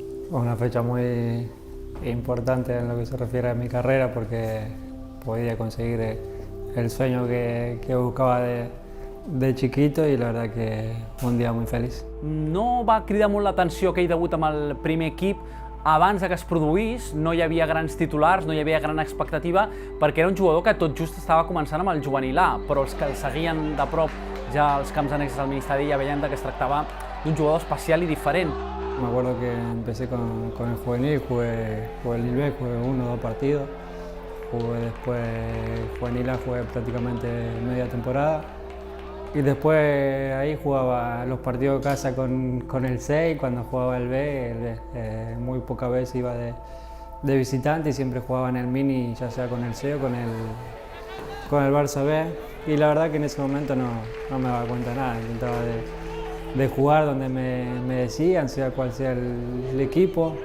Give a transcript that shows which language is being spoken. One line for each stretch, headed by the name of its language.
Spanish: Una fecha muy importante en lo que se refiere a mi carrera porque podía conseguir el sueño que buscava de chiquito i la verdad que un dia muy feliç.
Catalan: No va cridar molt l'atenció aquell debut amb el primer equip. Abans que es produís no hi havia grans titulars, no hi havia gran expectativa, perquè era un jugador que tot just estava començant amb el juvenil A, però els que el seguien de prop ja als camps annexes del Ministeri ja veien que es tractava d'un jugador especial i diferent.
Spanish: Me acuerdo que empecé con el juvenil, jugué el B, jugué 1 o 2 partidos, jugué después juvenil A, jugué prácticamente media temporada y después ahí jugaba los partidos de casa con el C y cuando jugaba el B, muy pocas veces iba de visitante y siempre jugaba en el mini, ya sea con el C o con el Barça B, y la verdad que en ese momento no me daba cuenta de nada, intentaba de jugar donde me decían, sea cual sea el equipo.